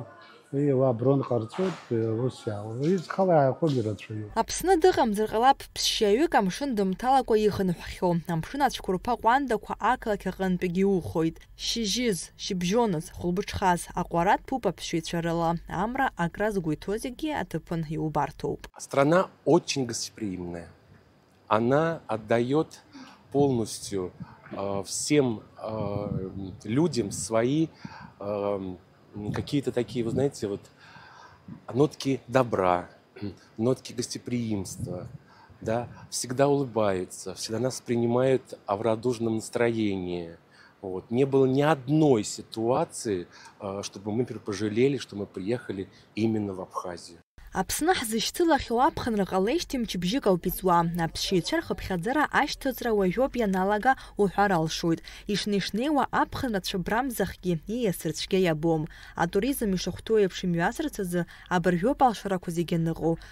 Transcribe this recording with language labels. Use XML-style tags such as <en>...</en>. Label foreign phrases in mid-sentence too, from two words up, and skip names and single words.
<ab>Аброн ҟарҵоит, ус иаауеит. Изхала ааиқәагьы рацәаҩуп. Аԥсны дыҟамзар ҟалап ԥсшьаҩык амшын дымҭалакәа ихынҳәхьоу. Амшын ацәқәырԥа ҟәандақәа ақалақь аҟынтәигьы иухоит. Шьыжьыз, шьыбжьоныз, хәылбыҽхаз, аҟәара ҭәуп аԥсшьаҩцәа рыла. Амра акра згәы иҭоу зегьы аҭыԥын иубарҭоуп.</ab> <ru>Страна очень гостеприимная. Она отдает полностью всем людям свои какие-то такие, вы знаете, вот нотки добра, нотки гостеприимства, да, всегда улыбаются, всегда нас принимают в радужном настроении. Вот. Не было ни одной ситуации, чтобы мы пожалели, что мы приехали именно в Абхазию.</ru> <ab>Аԥсны ҳзышьҭылахьоу аԥхынра ҟалеижьҭеи мчыбжьык ауп иҵуа. Аԥсшьаҩцәа рхыԥхьаӡара ашьҭыҵра уажәоуп ианалага уҳәар алшоит. Ишнеишнеиуа аԥхынрацәа брамзахгьы ииасырц цәгьа иабом. Атуризм ишахәҭоу еиԥш имҩасырц азы абыржәоуп алшарақәа зегьы аныҟоу.</ab>